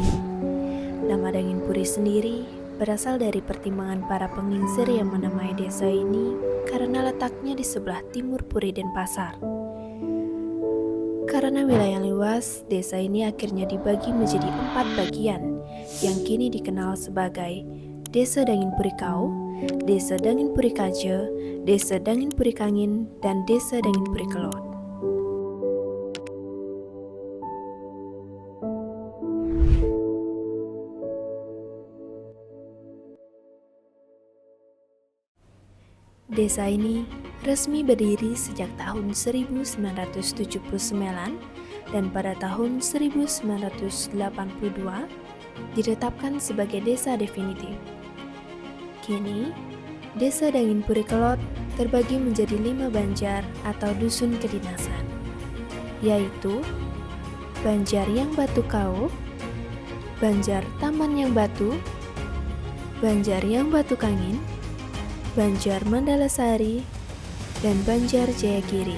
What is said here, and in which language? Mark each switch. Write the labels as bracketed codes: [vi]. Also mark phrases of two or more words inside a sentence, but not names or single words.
[id] Nama Danginpuri sendiri berasal dari pertimbangan para penginsir yang menamai desa ini karena letaknya di sebelah timur Puri Denpasar. Karena wilayah luas, desa ini akhirnya dibagi menjadi 4 bagian yang kini dikenal sebagai Desa Danginpuri Kau, Desa Danginpuri Kaje, Desa Danginpuri Kangin, dan Desa Danginpuri Kelot. Desa ini resmi berdiri sejak tahun 1979 dan pada tahun 1982 ditetapkan sebagai desa definitif. Kini, Desa Danginpuri Kelot terbagi menjadi 5 banjar atau dusun kedinasan, yaitu Banjar Yang Batu Kau, Banjar Taman Yang Batu, Banjar Yang Batu Kangin, Banjar Mandalasari, dan Banjar Jayagiri.